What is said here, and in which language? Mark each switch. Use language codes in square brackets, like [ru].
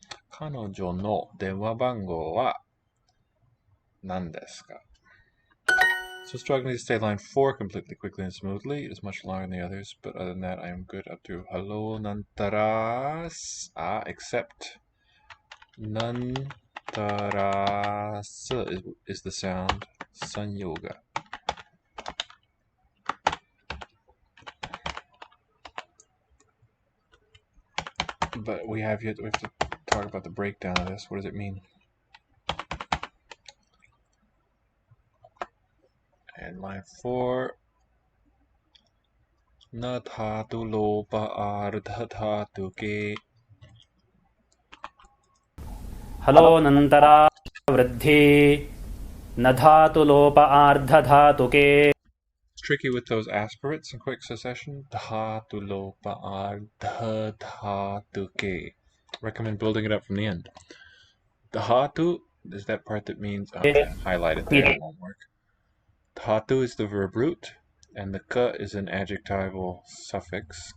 [ja] 彼女の電話番号は何ですか? [en] So struggling to say line 4 completely quickly and smoothly. It is much longer than the others, but other than that, I am good up to hello nantaras. Except nantaras is the sound sanyoga. But we have to talk about the breakdown of this. What does it mean? And line 4. [sa] Na dhatu lopa ardha dhatu ke. हलोऽनन्तरा वृद्धि न धातुलोप आर्धधातुके. [en] It's tricky with those aspirates in quick succession. [sa] Dhatu lopa ardha dhatu ke. [en] Recommend building it up from the end. Dhatu is that part that means highlight it there, it won't work. Dhatu is the verb root, and the ka is an adjectival suffix.